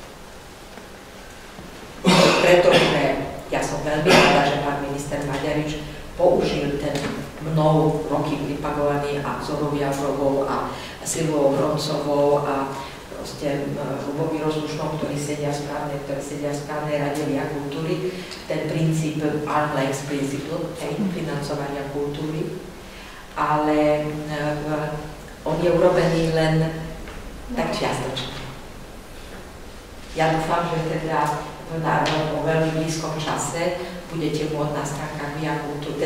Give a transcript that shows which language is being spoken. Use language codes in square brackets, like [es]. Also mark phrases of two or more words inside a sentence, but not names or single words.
[sk] Pretože ja som veľmi rada, že pán minister Maďarič použil ten mnou roky vypagovaný a Zorou Javrovou a Silvou Hroncovou a proste Ľubovi Rozlušnom, ktorí sedia v správnej rade Via kultúry, ten princíp [en] arm's length principle, [sk] financovania kultúry, ale on je urobený len tak čiastočne. Ja dúfam, že teda vo veľmi blízkom čase budete môcť na stránkach Via kultúry,